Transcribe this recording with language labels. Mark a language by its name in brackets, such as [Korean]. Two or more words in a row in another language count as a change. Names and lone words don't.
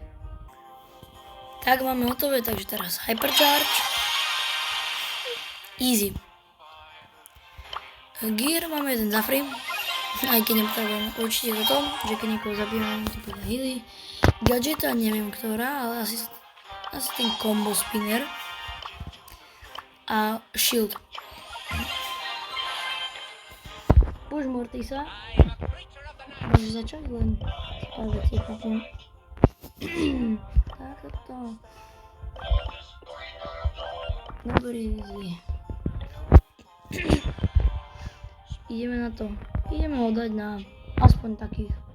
[Slovak] Tak máme hotové, takže teraz Hypercharge. Easy. Gear máme jeden za free. Aj keď nepotrebujeme určite toto, že keď niekoho zabijeme, to bude healy. Gadgeta, neviem ktorá, ale asi ten combo spinner. A shield. Push Mortisa. Môžeš začať len pár vecí kúpim. Takto. Dobrý. Ideme na to. Ideme ho dať na aspoň takých.